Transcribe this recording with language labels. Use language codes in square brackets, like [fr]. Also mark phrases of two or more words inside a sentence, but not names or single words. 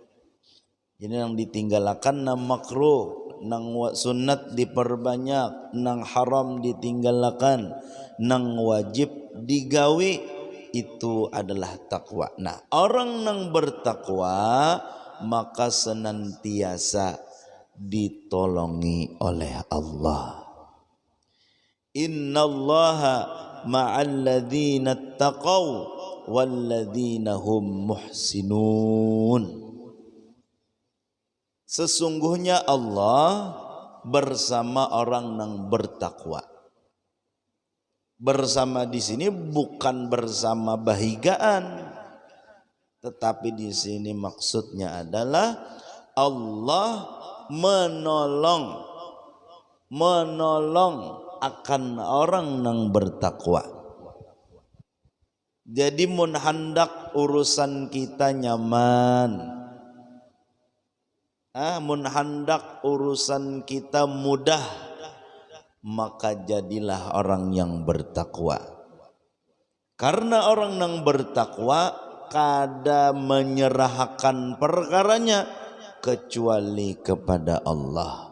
[bjn] Jadi nang ditinggalkan nang makruh, nang sunat diperbanyak, nang haram ditinggalkan, nang wajib digawi, itu adalah takwa. Nah, orang nang bertakwa maka senantiasa ditolongi oleh Allah. [ar] Innallaha ma'al ladzina taqaw wal ladzina hum muhsinun. [bjn] Sesungguhnya Allah bersama orang yang bertakwa. Bersama di sini bukan bersama bahigaan, tetapi di sini maksudnya adalah Allah menolong akan orang yang bertakwa. Jadi mun hendak urusan kita nyaman, mun hendak urusan kita mudah, maka jadilah orang yang bertakwa. Karena orang yang bertakwa kada menyerahkan perkaranya kecuali kepada Allah.